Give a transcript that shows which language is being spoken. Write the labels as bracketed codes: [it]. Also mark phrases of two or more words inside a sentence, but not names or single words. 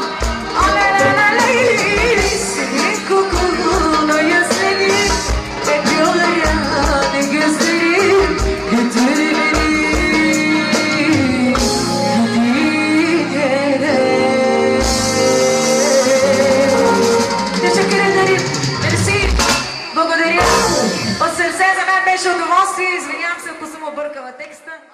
[tr] Aleleleley, senin kokunu özledim. Hep yollarını gözlerim. Götür beni gideyim yere. Teşekkür ederim. [bg] Мерси. Благодаря. От сърце за мен беше удоволствие. Извинявам се, ако съм объркала текста.